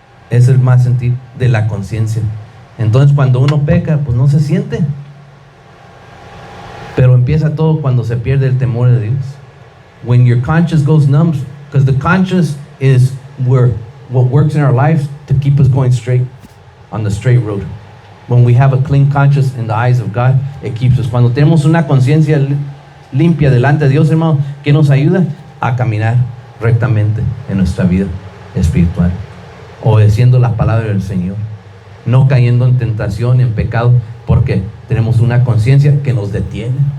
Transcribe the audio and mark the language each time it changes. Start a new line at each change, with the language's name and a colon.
Spanish: Es el más sentir de la conciencia. Entonces cuando uno peca, pues no se siente. Pero empieza todo cuando se pierde el temor de Dios.
English: When your conscience goes numb, because the conscience is what works in our lives to keep us going straight, on the straight road. When we have a clean conscience in the eyes of God, it keeps us.
Spanish: Cuando tenemos una conciencia limpia delante de Dios, hermano, que nos ayuda a caminar rectamente en nuestra vida espiritual, obedeciendo la palabra del Señor, no cayendo en tentación, en pecado, porque tenemos una conciencia que nos detiene.